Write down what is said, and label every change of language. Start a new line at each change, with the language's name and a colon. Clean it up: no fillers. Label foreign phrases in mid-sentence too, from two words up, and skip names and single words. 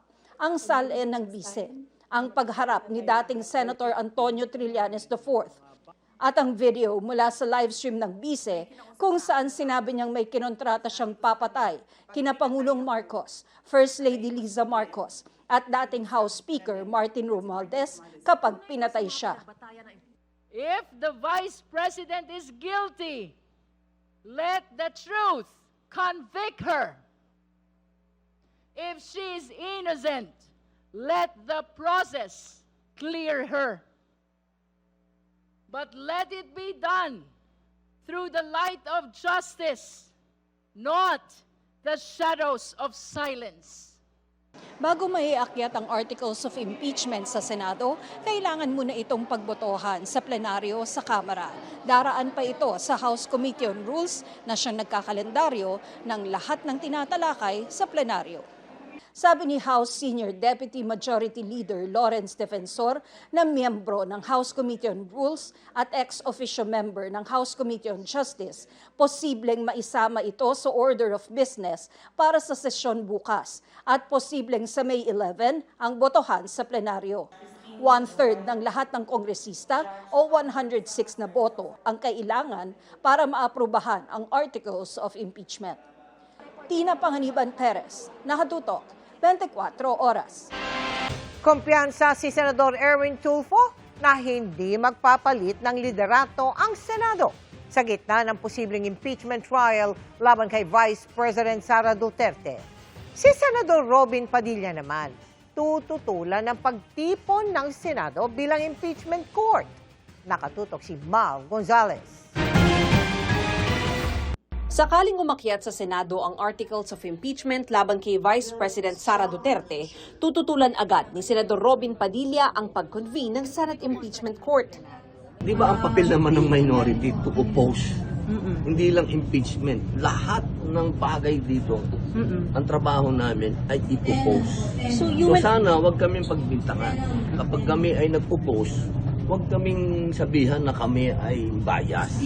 Filipino: Ang salin ng bise, ang pagharap ni dating Senator Antonio Trillanes IV, at ang video mula sa livestream ng bise kung saan sinabi niyang may kinontrata siyang papatay kina Pangulong Marcos, First Lady Liza Marcos, at dating House Speaker Martin Romualdez kapag pinatay siya.
English: If the Vice President is guilty, let the truth convict her. If she is innocent, let the process clear her. But let it be done through the light of justice, not the shadows of silence.
Filipino: Bago maiakyat ang
English: articles of impeachment
Filipino: sa Senado, kailangan muna itong pagbotohan sa plenaryo sa Kamara. Daraan pa ito sa House Committee on Rules na siyang nagkakalendaryo ng lahat ng tinatalakay sa plenaryo. Sabi ni House Senior Deputy Majority Leader Lawrence Defensor na miyembro ng House Committee on Rules at
English: ex-officio member
Filipino: ng House Committee on Justice, posibleng maisama ito sa
English: order of business
Filipino: para sa sesyon bukas at posibleng sa May 11 ang botohan sa plenaryo. 1/3 ng lahat ng kongresista o 106 na boto ang kailangan para maaprubahan ang
English: Articles of Impeachment.
Filipino: Tina Panganiban Perez, nakatutok, 24 oras. Kumpiyansa si Senador Erwin Tulfo na hindi magpapalit ng liderato ang Senado sa gitna ng posibleng
English: impeachment trial
Filipino: laban kay Vice President Sara Duterte. Si Senador Robin Padilla naman, tututulan ng pagtipon ng Senado bilang
English: impeachment court.
Filipino: Nakatutok si Mal Gonzalez. Sakaling umakyat sa Senado ang Articles of Impeachment laban kay Vice President Sara Duterte, tututulan agad ni Senador Robin Padilla ang pag-convene ng Senate Impeachment Court. Di ba ang papel naman ng
English: minority to oppose?
Filipino: Hindi lang impeachment. Lahat ng bagay dito, ang trabaho namin ay i-oppose. So sana wag kaming pagbintangan. Kapag kami ay nag-oppose, wag kaming sabihan na kami ay bias.